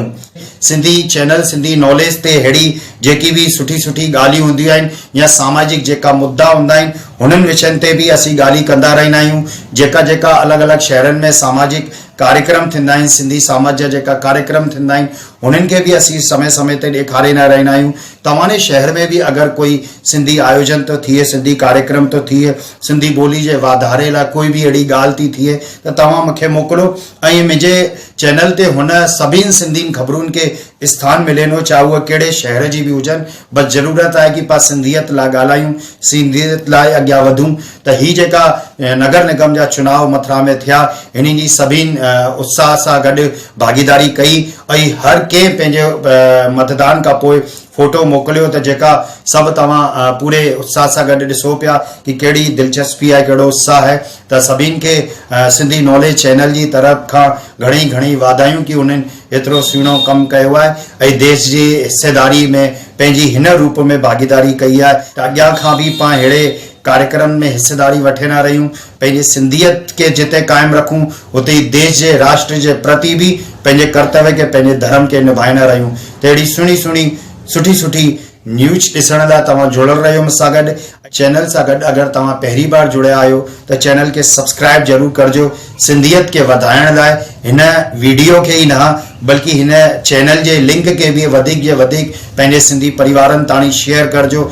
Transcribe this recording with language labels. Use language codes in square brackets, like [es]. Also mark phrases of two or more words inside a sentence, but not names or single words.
[sd] सिंधी चैनल सिंधी नॉलेज ते अहिड़ी जेकी भी सुठी सुठी ॻाल्हियूं हूंदियूं आहिनि या सामाजिक जेका मुद्दा हूंदा आहिनि हुननि विषयनि ते भी असीं ॻाल्हि कंदा रहंदा आहियूं। जेका अलग अलग शहरनि में सामाजिक कार्यक्रम थींदा आहिनि, सिंधी समाज जा जेका कार्यक्रम थींदा आहिनि उन्हनि खे भी असीं समय समय ते ॾेखारींदा रहंदा आहियूं। तव्हांजे शहर में भी अगर कोई सिंधी आयोजन तो थिए, सिंधी कार्यक्रम तो थिए, सिंधी ॿोली जे वाधारे लाइ कोई भी अहिड़ी ॻाल्हि थी थिए त तव्हां मूंखे मोकिलियो ऐं मुंहिंजे चैनल ते हुन सभिनी सिंधियुनि ख़बरुनि खे स्थान मिलेनो, चाहे उहे कहिड़े शहर जी भी हुजनि। बस ज़रूरत आहे कि पाण सिंधियत लाइ ॻाल्हायूं, सिंधियत लाइ अॻियां वधूं। त ही जेका नगर निगम जा चुनाव मथुरा में थिया हिन जी सभिनी उत्साह सां गॾु भागीदारी कई ऐं हर कंहिं पंहिंजे मतदान खां पोइ फोटो मोकिलियो त जेका सभु तव्हां पूरे उत्साह सां गॾु ॾिसो पिया कि कहिड़ी दिलचस्पी आहे, कहिड़ो उत्साह आहे। त सभिनी खे सिंधी नॉलेज चैनल जी तरफ़ खां घणी घणी वाधायूं कि उन्हनि एतिरो सुहिणो कमु कयो आहे ऐं देश जी हिस्सेदारी में पंहिंजी हिन रूप में भागीदारी कई आहे। त अॻियां खां भी पाण अहिड़े कार्यक्रम में हिस्सेदारी वठंदा रहियूं, पंहिंजी सिंधियत के जिते कायम रखूं उते ही देश जे राष्ट्र जे प्रति भी पंहिंजे कर्तव्य के पंहिंजे धर्म के निभाईंदा रहियूं। त अहिड़ी सुहिणी सुठी सुठी न्यूज़ ॾिसण लाइ तव्हां जुड़ियल रहियो मूंसां गॾु। चैनल सां गॾु अगरि तव्हां पहिरीं बार जुड़िया आहियो त चैनल खे सब्सक्राइब ज़रूर करिजो। सिंधियत खे वधाइण लाइ हिन वीडियो खे ई न बल्कि हिन चैनल जे लिंक खे बि वधीक जे वधीक पंहिंजे सिंधी परिवारनि ताणी शेयर करिजो।